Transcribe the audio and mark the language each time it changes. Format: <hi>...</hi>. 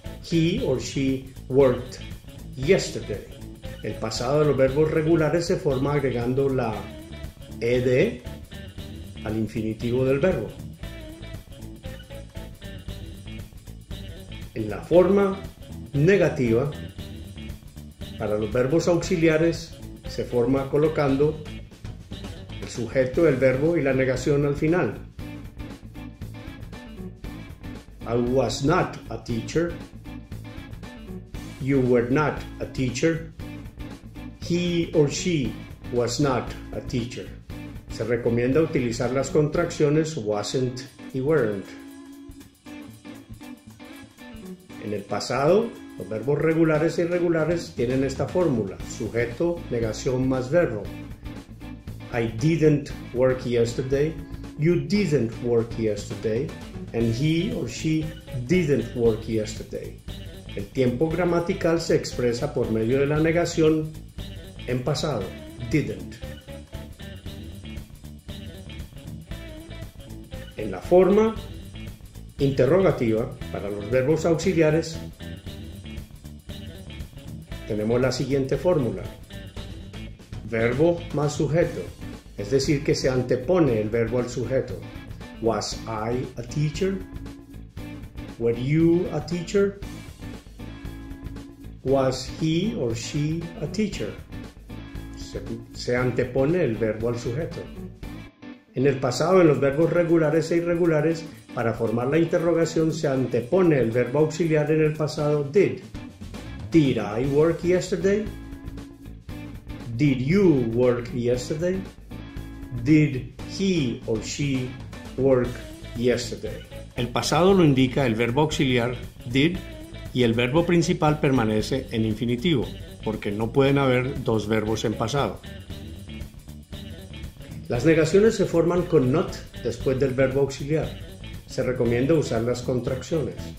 <en>He or she worked yesterday.</en> <es>El pasado de los verbos regulares se forma agregando la ed al infinitivo del verbo. En la forma negativa, para los verbos auxiliares se forma colocando el sujeto, el verbo y la negación al final.</es> <en>I was not a teacher. You were not a teacher. He or she was not a teacher.</en> <es>Se recomienda utilizar las contracciones wasn't y weren't. En el pasado, los verbos regulares e irregulares tienen esta fórmula: sujeto, negación más verbo.</es> <en>I didn't work yesterday. You didn't work yesterday. And he or she didn't work yesterday.</en> <es>El tiempo gramatical se expresa por medio de la negación en pasado, didn't. En la forma interrogativa, para los verbos auxiliares, tenemos la siguiente fórmula: verbo más sujeto, es decir, que se antepone el verbo al sujeto.</es> <en>Was I a teacher? Were you a teacher? Was he or she a teacher?</en> <es>Se antepone el verbo al sujeto. En el pasado, en los verbos regulares e irregulares, para formar la interrogación se antepone el verbo auxiliar en el pasado did.</es> <en>Did I work yesterday? Did you work yesterday? Did he or she work yesterday?</en> <es>El pasado lo indica el verbo auxiliar did y el verbo principal permanece en infinitivo, porque no pueden haber dos verbos en pasado. Las negaciones se forman con not después del verbo auxiliar. Se recomienda usar las contracciones.</es>